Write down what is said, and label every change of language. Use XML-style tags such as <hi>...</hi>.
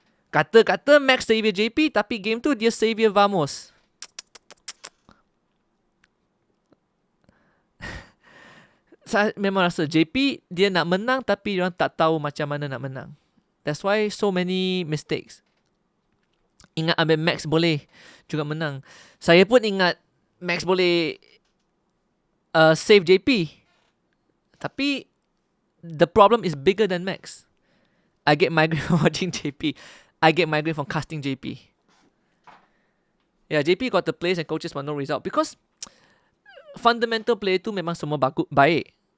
<ms>Kata Max savior JP, tapi game tu dia savior Vamos. Saya memang rasa JP dia nak menang, tapi orang tak tahu macam mana nak menang.</ms> <en>That's why so many mistakes.</en> <ms>Ingat ambil Max boleh juga menang. Saya pun ingat Max boleh save JP.</ms> <en>Tapi the problem is bigger than Max. I get migraine from watching JP. I get migraine from casting JP. Yeah, JP got the players and coaches but no result. Because fundamental play</en> <ms>tu memang semua baik.</ms>